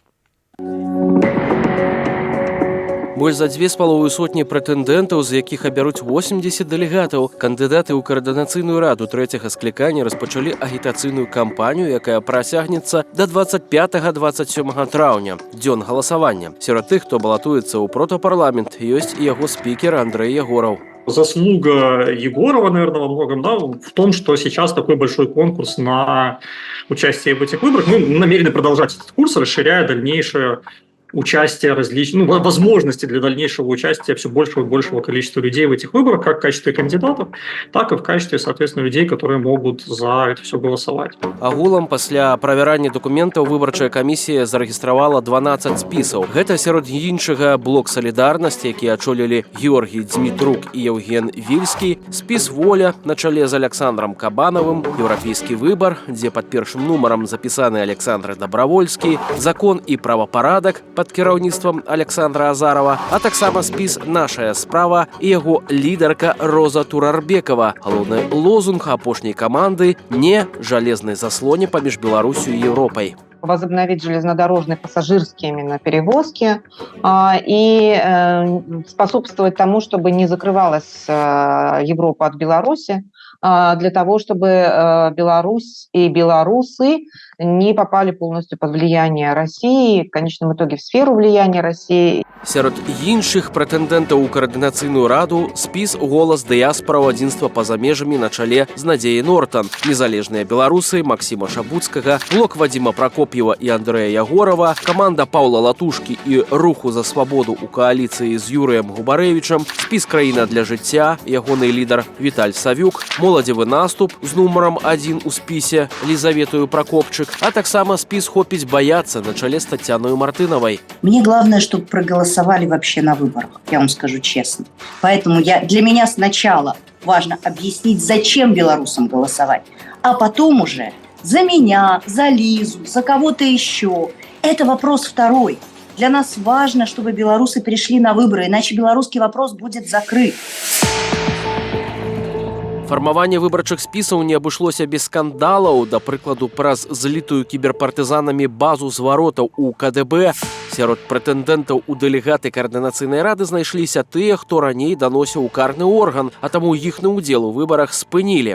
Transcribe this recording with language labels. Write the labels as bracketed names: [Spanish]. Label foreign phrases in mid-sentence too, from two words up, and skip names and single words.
[Belarusian] Больш за 2,5 сотні прэтэндэнтаў, з якіх абяруць 80 дэлегатаў, кандыдаты ў каардынацыйную раду трэцяга склікання распачалі агітацыйную кампанію, якая працягнецца да 25-27 траўня, дзён галасавання. Сярод тых, хто балатуецца ў протапарламент, ёсць і яго спікер Андрэй Ягораў. [Russian] Заслуга Егорова, наверное, во многом, да, в том, что сейчас такой большой конкурс на участие в этих выборах. Мы намерены продолжать этот курс, расширяя дальнейшее участие различных, возможности для дальнейшего участия все большего и большего количества людей в этих выборах, как в качестве кандидатов, так и в качестве, соответственно, людей, которые могут за это все голосовать. [Belarusian] Агулам пасля правярання дакументаў выбарчая камісія зарэгістравала 12 спісаў. Гэта сярод іншага блок «Салідарнасць», які ачолілі Георгій Дзмітрук і Евген Вільскі, спіс «Воля» на чале з Александром Кабанавым, «Еўрапейскі выбар», дзе пад першым нумарам запісаны Александр Дабравольскі, «Закон і правапарадак» пад кіраўніцтвам Александра Азарова, а таксама спіс «Нашая справа» і яго лідарка Роза Турарбекова. Галоўны лозунг апошняй каманды – не жалезнай заслоне паміж Беларусью и Европой. [Russian] Возобновить железнодорожные пассажирские именно перевозки и способствовать тому, чтобы не закрывалась Европа от Беларуси, для того, чтобы Беларусь и белорусы не попали полностью под влияние России, в конечном итоге в сферу влияния России. [Belarusian] Сярод іншых прэтэндэнтаў у каардынацыйную раду спіс «Голас дыяспараў адзінства па-за межамі» на чале з Надзеяй Нортан, незалежныя беларусы Максіма Шабуцкага, блок Вадзіма Прокопьева і Андрэя Ягорова, каманда Паўла Латушкі і Руху за свабоду ў кааліцыі з Юрыем Губарэвічам, спіс «Краіна для жыцця», ягоны лідар Віталь Савюк, моладзевы наступ з нумарам 1 у спісе Лізаветою Прокопчык, а таксама спіс «Хопіць баяцца» на чале з Татьяною Мартынавай. [Russian] Мне главное, чтобы проголосовали вообще на выборах, я вам скажу честно. Поэтому для меня сначала важно объяснить, зачем белорусам голосовать, а потом уже за меня, за Лизу, за кого-то еще. Это вопрос второй. Для нас важно, чтобы белорусы пришли на выборы, иначе белорусский вопрос будет закрыт. [Belarusian] Фармаванне выбарчых спісаў не абышлося без скандалаў, да прыкладу, праз злітую кіберпартызанамі базу зваротаў у КДБ. Сярод прэтэндэнтаў у дэлегаты каардынацыйнай рады знайшліся тыя, хто раней даносіў у карны орган, а таму іхны ўдзел у выбарах спынілі.